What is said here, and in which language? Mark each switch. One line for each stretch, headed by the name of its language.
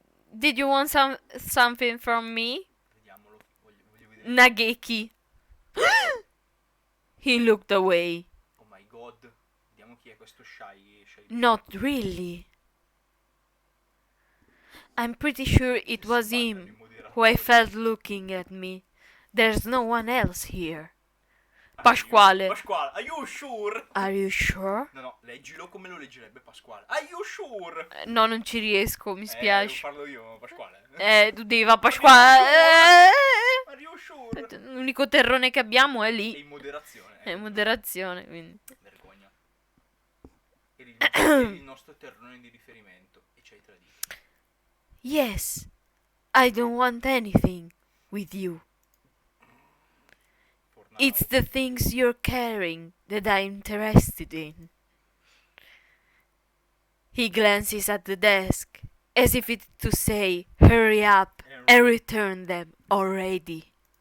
English: Did you want something from me?
Italian: Vediamolo, voglio vedere.
English: Nageki. He looked away. Oh my god.
Italian: Vediamo chi è questo Shy.
English: Not really. I'm pretty sure it was him who I felt looking at me. There's no one else here. Pasquale. Pasquale, are you sure? Are you sure?
Italian: No, leggilo come lo leggerebbe Pasquale.
English: Are you sure?
Italian: No, non ci riesco, mi spiace. Parlo io, Pasquale. Tu devi fare Pasquale.
English: Are you sure?
Italian: L'unico terrone che abbiamo è È lì. in moderazione. È moderazione, quindi. Vergogna. Eri il nostro terrone di riferimento e ci hai tradito.
English: Yes, I don't want anything with you. It's the things you're carrying that I'm interested in. He glances at the desk, as if it to say, hurry up and return them already.